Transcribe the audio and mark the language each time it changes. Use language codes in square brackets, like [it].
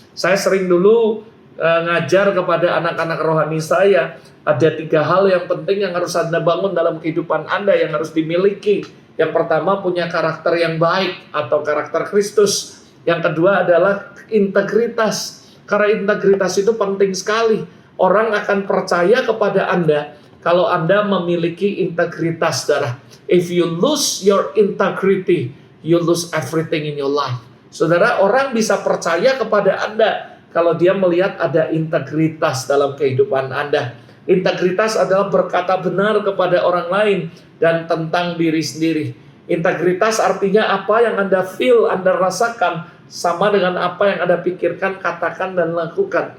[id] Saya sering dulu ngajar kepada anak-anak rohani saya, ada 3 hal yang penting yang harus Anda bangun dalam kehidupan Anda, yang harus dimiliki. Yang pertama, punya karakter yang baik atau karakter Kristus. Yang kedua adalah integritas. Karena integritas itu penting sekali. Orang akan percaya kepada Anda kalau Anda memiliki integritas, saudara. [en] If you lose your integrity, you lose everything in your life. [id] Saudara, orang bisa percaya kepada Anda kalau dia melihat ada integritas dalam kehidupan Anda. Integritas adalah berkata benar kepada orang lain dan tentang diri sendiri. Integritas artinya apa yang Anda feel, Anda rasakan, sama dengan apa yang Anda pikirkan, katakan, dan lakukan.